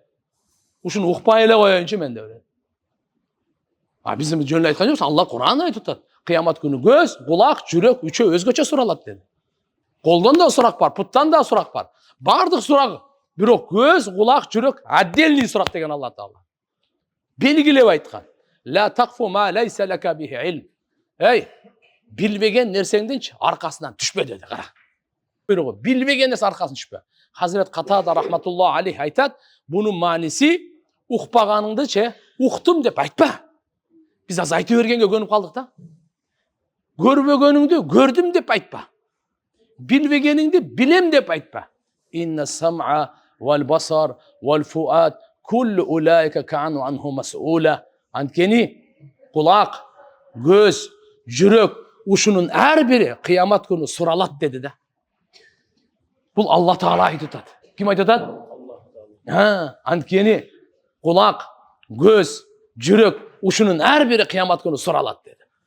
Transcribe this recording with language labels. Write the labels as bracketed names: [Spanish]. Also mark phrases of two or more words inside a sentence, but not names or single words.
[Kyrgyz] Ушуну укпай эле коеюнчу мен деп. Биздин жөнүндө айткан жокпуз. Алла Кур'анда айтып атат. Кыямат күнү көз, кулак, жүрөк үчөө өзгөчө суралат dedi. Колдон да сурак бар, путтан да сурак бар. Бардык сурак. Бирок көз, кулак, жүрөк отдельный сурак деген Алла Таала. Белгилеп айткан. [Arabic] لا تقف ما ليس لك به علم. [Kyrgyz] Билбеген нерсеңдинчи аркасынан түшпө dedi. Кара. Буйругу билбеген нерсе аркасынан түшпө. Хазирет Катада [Arabic] رحمة الله عليه [Kyrgyz] айтат, бунун мааниси укпаганыңды уктум деп айтпа. Биз аз айтып бергенге көнүп калдык да. Көрбөгөнүңдү көрдүм деп айтпа. Билбегениңди билем деп айтпа. [Arabic] إن السمع والبصر والفؤاد كل أولئك كان عنه مسؤولا. [Kyrgyz] Анткени кулак, көз, жүрөк ушунун ар бири кыямат күнү суралат dedi да. Бул Алла Таала айтып атат. Ким айтып атат? Анткени кулак, көз, жүрөк ушунун ар бири кыямат күнү суралат dedi.